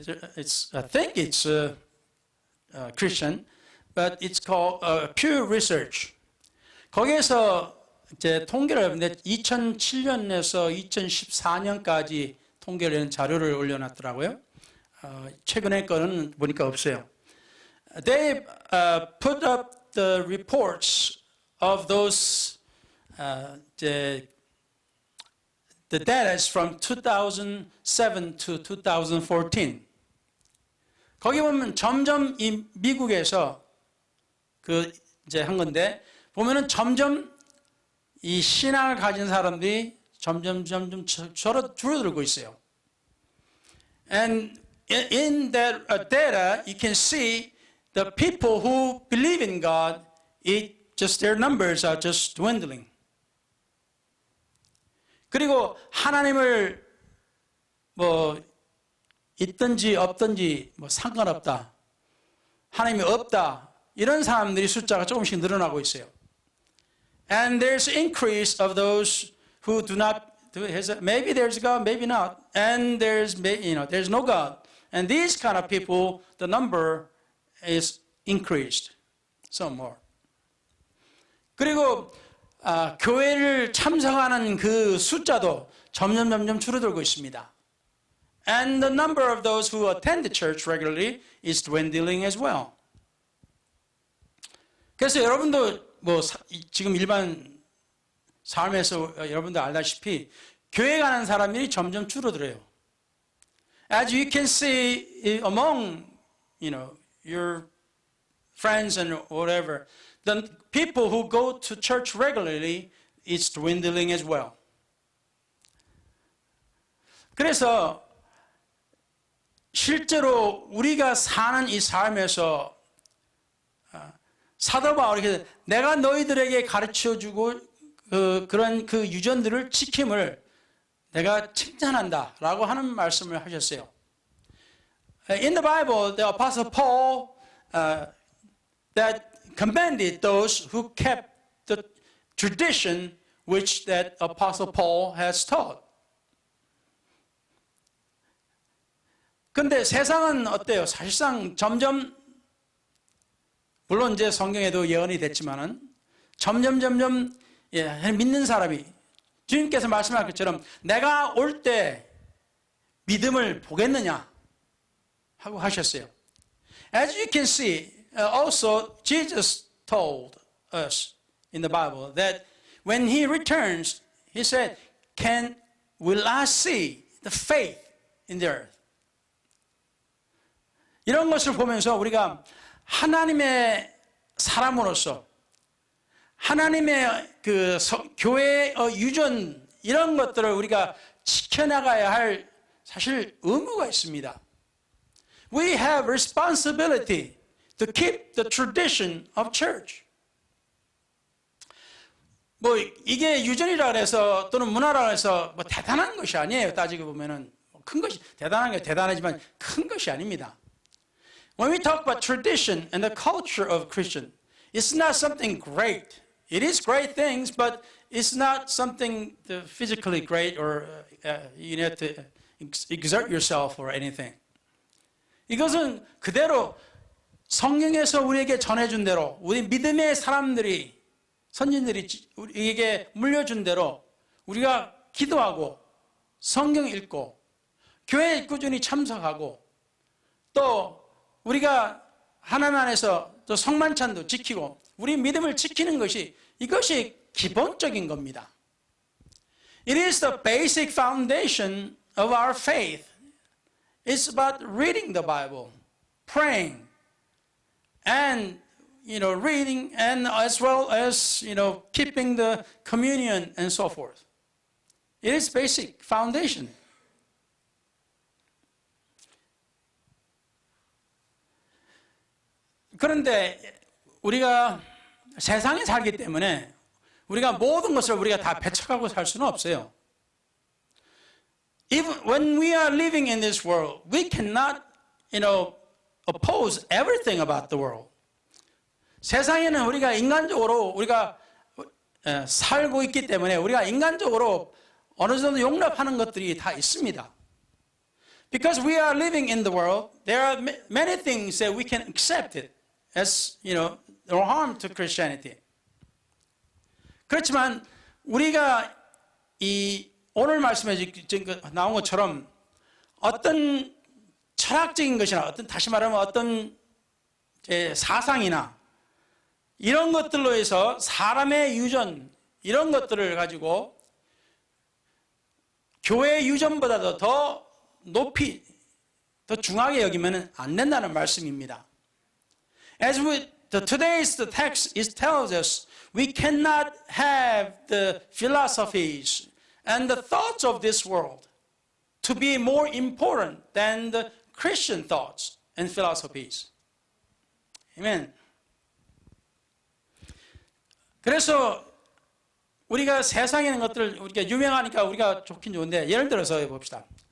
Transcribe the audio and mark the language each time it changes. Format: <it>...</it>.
<en>I think it's Christian, but it's called Pew Research.</en> <ko>거기에서 이제 통계를 했는데 2007년에서 2014년까지 통계를 내는 자료를 올려놨더라고요. 최근에 거는 보니까 없어요.</ko> <en>They put up the reports of those the data is from 2007 to 2014.</en> <ko>거기 보면 점점 이 미국에서 이제 한 건데 보면은 점점 이 신앙을 가진 사람들이 점점 줄어들고 있어요.</ko> <en>And in that data, you can see the people who believe in God, their numbers are just dwindling.</en> <ko>그리고 하나님을 있든지 없든지 상관없다. 하나님이 없다. 이런 사람들이 숫자가 조금씩 늘어나고 있어요.</ko> <en>And there's increase of those who do not, maybe there's God, maybe not. And there's no God. And these kind of people, the number is increased some more.</en> <ko>그리고 교회를 참석하는 그 숫자도 점점 줄어들고 있습니다.</ko> <en>And the number of those who attend the church regularly is dwindling as well.</en> <ko>그래서 여러분도 지금 일반 삶에서 여러분도 알다시피 교회 가는 사람들이 점점 줄어들어요.</ko> <en>As you can see among your friends and whatever, the people who go to church regularly is dwindling as well.</en> <ko>그래서 실제로 우리가 사는 이 삶에서 사도 바울이 내가 너희들에게 가르쳐주고 그런 그 유전들을 지킴을 내가 칭찬한다라고 하는 말씀을 하셨어요.</ko> <en>In the Bible, the Apostle Paul that commended those who kept the tradition which that Apostle Paul has taught.</en> <ko>근데 세상은 어때요? 사실상 점점 물론 이제 성경에도 예언이 됐지만은 점점 믿는 사람이 주님께서 말씀하신 것처럼 내가 올 때 믿음을 보겠느냐 하고 하셨어요.</ko> <en>As you can see, also Jesus told us in the Bible that when he returns, he said, will I see the faith in the earth?</en> <ko>이런 것을 보면서 우리가 하나님의 사람으로서 하나님의 교회의 유전 이런 것들을 우리가 지켜나가야 할 사실 의무가 있습니다.</ko> <en>We have responsibility to keep the tradition of church.</en> <ko>이게 유전이라 그래서 또는 문화라 해서 대단한 것이 아니에요. 따지고 보면은 큰 것이 대단한 게 대단하지만 큰 것이 아닙니다.</ko> <en>When we talk about tradition and the culture of Christian, it's not something great. It is great things, but it's not something physically great or you have to exert yourself or anything.</en> <ko>이것은 그대로 성경에서 우리에게 전해준 대로 우리 믿음의 사람들이 선진들이 우리에게 물려준 대로 우리가 기도하고 성경 읽고 교회에 꾸준히 참석하고 또 우리가 하나님 안에서 또 성만찬도 지키고 우리 믿음을 지키는 이것이 기본적인 겁니다.</ko> <en>It is the basic foundation of our faith. It's about reading the Bible, praying, and reading, and as well as keeping the communion and so forth. It is basic foundation.</en> <ko>그런데 우리가 세상에 살기 때문에 우리가 모든 것을 우리가 다 배척하고 살 수는 없어요.</ko> <en>Even when we are living in this world, we cannot, oppose everything about the world.</en> <ko>세상에는 우리가 인간적으로 우리가 살고 있기 때문에 우리가 인간적으로 어느 정도 용납하는 것들이 다 있습니다.</ko> <en>Because we are living in the world, there are many things that we can accept it as, no harm to Christianity.</en> <ko>그렇지만 우리가 오늘 말씀에 나온 것처럼 어떤 철학적인 것이나 어떤 다시 말하면 어떤 사상이나 이런 것들로 해서 사람의 유전 이런 것들을 가지고 교회 유전보다도 더 높이 더 중하게 여기면 안 된다는 말씀입니다.</ko> <en>As with today's the text is tells us we cannot have the philosophies and the thoughts of this world to be more important than the Christian thoughts and philosophies. Amen.</en> <ko>그래서 우리가 세상에 있는 것들 우리가 유명하니까 우리가 좋긴 좋은데 예를 들어서 봅시다.</ko>